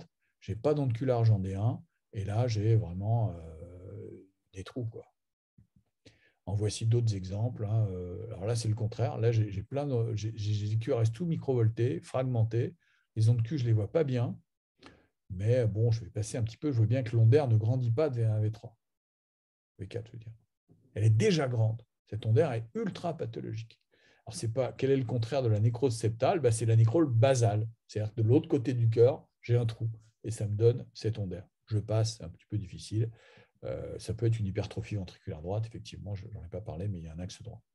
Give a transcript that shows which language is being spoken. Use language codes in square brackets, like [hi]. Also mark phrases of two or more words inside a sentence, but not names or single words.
[fr] Je n'ai pas d'onde Q large en D1, et là j'ai vraiment des trous, quoi. En voici d'autres exemples. Alors là, c'est le contraire. Là, j'ai des QRS tout microvoltés, fragmentés. Les ondes Q, je ne les vois pas bien. Mais bon, je vais passer un petit peu. Je vois bien que l'onde R ne grandit pas de V1 à V3. V4, je veux dire. Elle est déjà grande. Cette onde R est ultra pathologique. Alors, c'est pas, quel est le contraire de la nécrose septale? C'est la nécrose basale. C'est-à-dire que de l'autre côté du cœur, j'ai un trou. Et ça me donne cette onde R. Je passe, c'est un petit peu difficile. Ça peut être une hypertrophie ventriculaire droite, effectivement, je n'en ai pas parlé, mais il y a un axe droit.